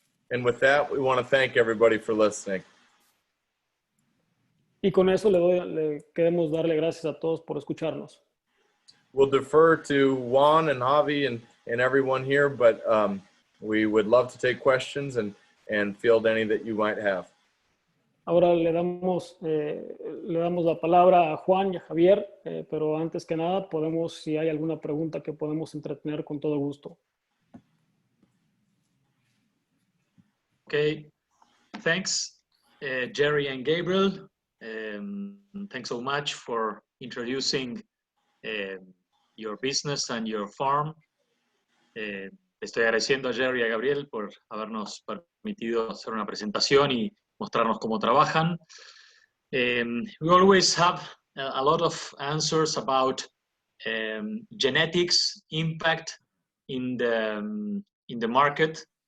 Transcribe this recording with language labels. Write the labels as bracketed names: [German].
[English] And with that, we want to thank everybody for listening. [Spanish] Y con eso queremos darle gracias a todos por escucharnos. [English] We'll defer to Juan and Javi and everyone here, but we would love to take questions and field any that you might have. [Spanish] Ahora le damos la palabra a Juan y a Javier, pero antes que nada si hay alguna pregunta que podemos entretener con todo gusto. [English] Okay, thanks, Jerry and Gabriel. Thanks so much for introducing your business and your farm. [Spanish] Estoy agradeciendo a Jerry y a Gabriel por habernos permitido hacer una presentación y mostrarnos cómo trabajan. [English] We always have a lot of answers about genetics impact in the market.